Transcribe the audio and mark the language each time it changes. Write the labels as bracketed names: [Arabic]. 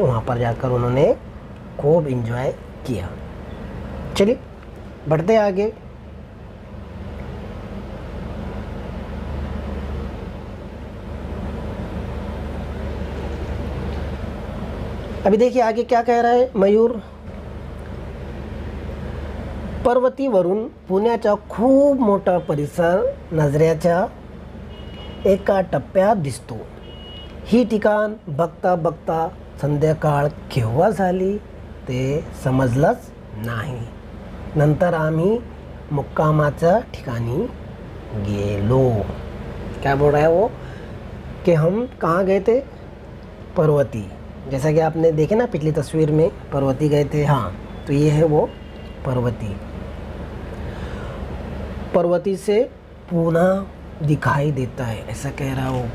[Hindi] वहाँ पर जाकर उन्होंने खूब एंजॉय किया। चलिए बढ़ते आगे। अभी देखिए आगे क्या कह रहा है मयूर। [Marathi] पर्वतीवरून पुण्याचा खूप मोठा परिसर नजरेच्या एका टप्प्यात दिसतो। ही ठिकाण बघता बघता संध्याकाळ केव्हा झाली ते समजलंच नाही। नंतर आम्ही मुक्कामाच्या ठिकाणी गेलो। [Hindi] क्या बोल रहा है वो कि हम कहाँ गए थे? पर्वती। जैसा कि आपने देखे ना पिछली तस्वीर में, पर्वती गए थे, हाँ, तो ये है वो पर्वती। पर्वती से पूना दिखाई देता है, ऐसा कह रहा है वो।